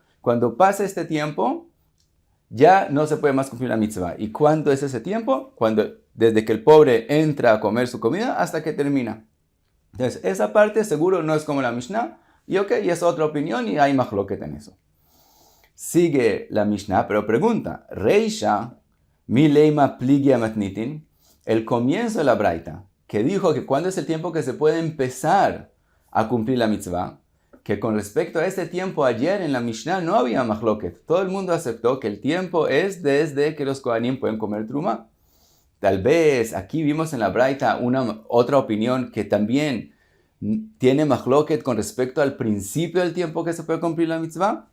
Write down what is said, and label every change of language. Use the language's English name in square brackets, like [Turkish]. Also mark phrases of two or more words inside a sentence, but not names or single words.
[Spanish] Cuando pasa este tiempo, ya no se puede más cumplir la mitzvah. ¿Y cuánto es ese tiempo? Desde que el pobre entra a comer su comida hasta que termina. Entonces, esa parte seguro no es como la Mishnah. Y es otra opinión y hay machloket en eso. Sigue la Mishnah, pero pregunta, [Aramaic] Reisha, mi leima pligia matnitin, [Spanish] el comienzo de la braita, que dijo que cuando es el tiempo que se puede empezar a cumplir la mitzvah, que con respecto a este tiempo ayer en la Mishnah no había machloket. Todo el mundo aceptó que el tiempo es desde que los Kohanim pueden comer truma. Tal vez aquí vimos en la braita otra opinión que también ¿tiene machloket con respecto al principio del tiempo que se puede cumplir la mitzvah?